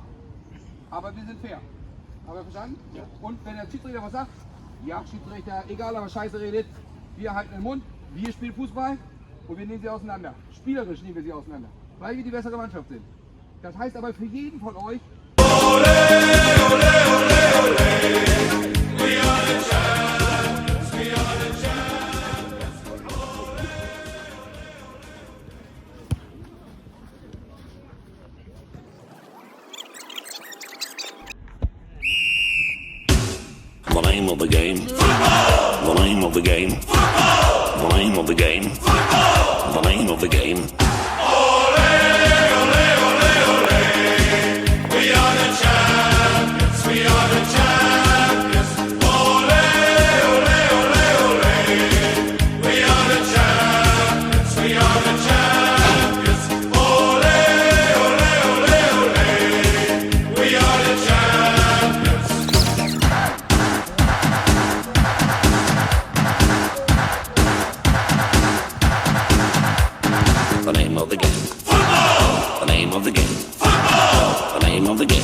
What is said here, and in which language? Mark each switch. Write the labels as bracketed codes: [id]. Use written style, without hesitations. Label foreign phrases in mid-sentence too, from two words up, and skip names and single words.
[de] Aber wir sind fair. Haben wir verstanden? Ja. Und wenn der Schiedsrichter was sagt, ja, Schiedsrichter, egal, aber Scheiße redet, wir halten den Mund, wir spielen Fußball und wir nehmen sie auseinander. Spielerisch nehmen wir sie auseinander, weil wir die bessere Mannschaft sind. Das heißt aber für jeden von euch, [es] ole, ole, ole, ole. [en] We are the champions, we are the champions. The name of the game. Football. The name of the game. Football. The name of the game. Football. The name of the game. [es] Ole, ole, ole, ole. [en] We are the champions. We are the champions. [es] Ole, ole, ole, ole. [en] We are the champions. We are the champions. [es] Ole, ole, ole, ole. [en] We are the champions. The name of the game. Football. The name of the game. Football. The name of the game.